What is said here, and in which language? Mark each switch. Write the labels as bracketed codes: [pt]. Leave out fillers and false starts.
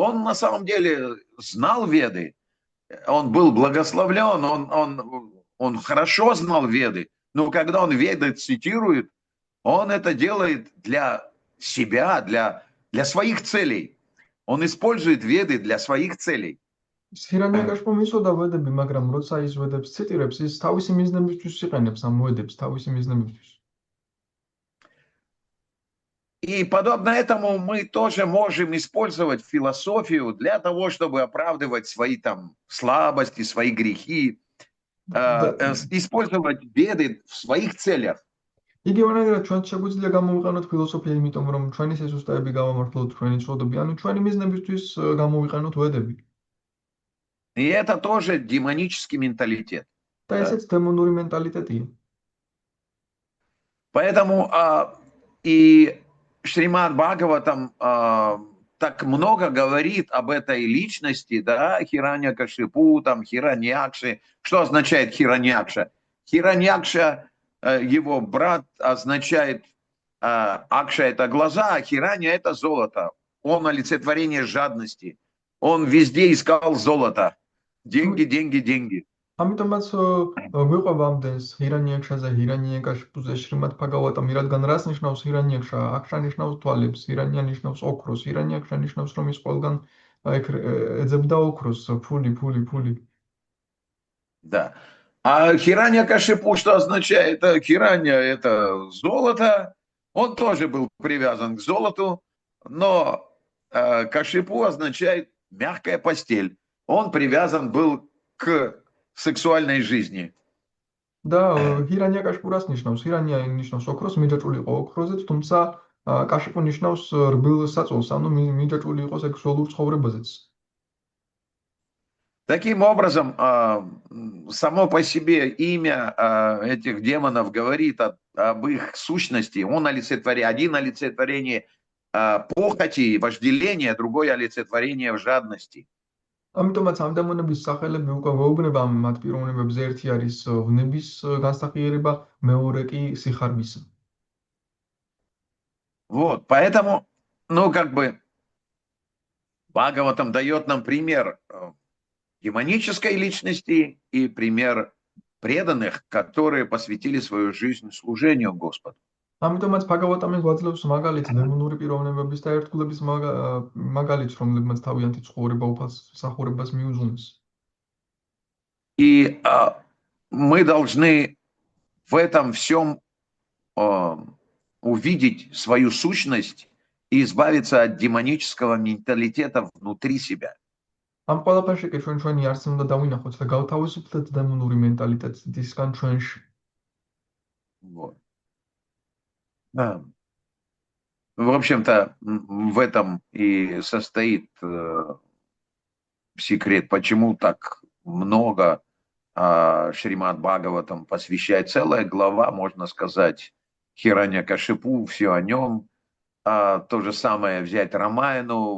[ru] Он на самом деле знал Веды. Он был благословлен, он хорошо знал Веды. Но когда он Веды цитирует, он это делает для себя, для своих целей. Он использует Веды для своих целей. [ka] ჰირანიაკაშმა მისოდა ვედები, მაგრამ როცა ის ვედებს ციტირებს, ის თავისი მიზნებისთვის იყენებს ამ ვედებს, თავისი მიზნებისთვის. [ru] И подобно этому мы тоже можем использовать философию для того, чтобы оправдывать свои там слабости, свои грехи, использовать Веды в своих целях. [ka] იგივენაგრად ჩვენ შეგვიძლია გამოვიყენოთ ფილოსოფია, იმიტომ რომ ჩვენი სიზუსტეები გავამართლოთ ჩვენი წოდები, ანუ ჩვენი მიზნებისთვის გამოვიყენოთ ვედები. [ru] И это тоже демонический менталитет. [ka] და ესეც დემონური მენტალიტეტია. [ru] Поэтому и Шримад Бхагаватам так много говорит об этой личности, да, Хираньякашипу, там, Хираньякши. Что означает Хираньякша? Хираньякша, его брат, означает, Акша это глаза, а Хиранья это золото. Он олицетворение жадности. Он везде искал золото. Деньги, деньги, деньги. [ka] ამიტომაც გვიყვება ამდენს ჰირანიაკშაზე, ჰირანიაკაშპუზე, შრიმად ბჰაგავატამ, რადგან რას ნიშნავს ჰირანიაკშა? აქშა ნიშნავს თვალებს, ჰირანია ნიშნავს ოქროს, ჰირანიაკშა ნიშნავს რომ ის ყველგან ეძებდა ოქროს, ფული. [ru] Да. А Хираньякашипу что означает? Хиранья это золото. Он тоже был привязан к золоту, но Кашипу означает мягкая постель. Он привязан был к сексуальной жизни. [ka] და ჰირანიაკაშპურას ნიშნავს, ჰირანია ნიშნავს ოქროს, მიჯაჭული იყო ოქროზეც, თუმცა კაშიპუ ნიშნავს რბილ საწოლს, ანუ მიჯაჭული იყო სექსუალურ ცხოვრებაზეც. [ru] Таким образом, само по себе имя этих демонов говорит об их сущности. Один олицетворение похоти, вожделения, другое олицетворение жадности. [ka] ამიტომაც ამ დემონების სახელები უკვე ვეუბნება მათ პიროვნებებზე, ერთი არის ვნების განსახიერება, მეორე კი სიხარბისა. [ru] Вот, поэтому, ну, как бы, Бхагаватам дает нам пример демонической личности и пример преданных, которые посвятили свою жизнь служению Господу. [ka] ამიტომაც ბჰაგავატამი გვაძლევს მაგალითს დემონური პიროვნებების და ერთგულების მაგალითს, რომლებმაც თავიანთი ცხოვრება მსახურებას მიუძღვნეს. [ru] И мы должны в этом всем увидеть свою сущность и избавиться от демонического менталитета внутри себя. [ka] ამ ყველაფერში კი ჩვენი არსი უნდა დავინახოთ და გავთავისუფლდეთ დემონური მენტალიტეტისგან ჩვენში. [ru] Вот. Да. В общем-то, в этом и состоит секрет, почему так много Шримад Бхагаватам посвящает, целая глава, можно сказать, Хирanyakashipu, все о нем. То же самое взять Рамаяну.